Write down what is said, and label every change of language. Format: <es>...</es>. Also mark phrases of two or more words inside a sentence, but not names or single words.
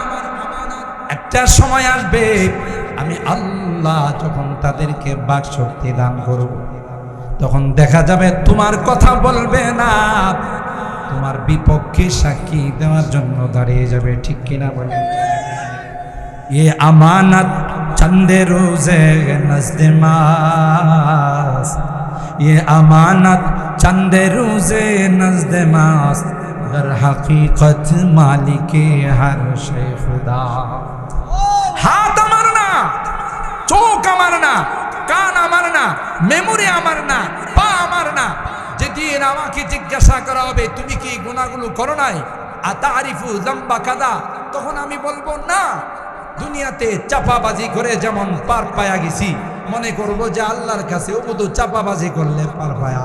<bn>একটা সময় আসবে আমি আল্লাহ যখন তাদেরকে বাক শক্তি দান করব, তখন দেখা যাবে তোমার কথা বলবে না, তোমার বিপক্ষে সাক্ষী দেওয়ার জন্য দাঁড়িয়ে যাবে, ঠিক কিনা বলেন?</bn> <fa>این امانت چندی روزه نزد ما این امانت چندی روزه نزد ماست در حقیقت مالک هر شی خدا.</fa> <bn>हाथ আমার না, চোখ আমার না, কান আমার না, মেমোরি আমার না, পা আমার না। যেদিন আমাকে জিজ্ঞাসা করা হবে তুমি কি গুনাহগুলো করো নাই,</bn> <ar>أتعرف ذنبا كذا,</ar> <bn>তখন আমি বলবো না। দুনিয়াতে চাপাবাজি করে যেমন পার পায়া গেছি, মনে করব যে আল্লাহর কাছে ওবুদু চাপাবাজি করলে পার পায়া।</bn>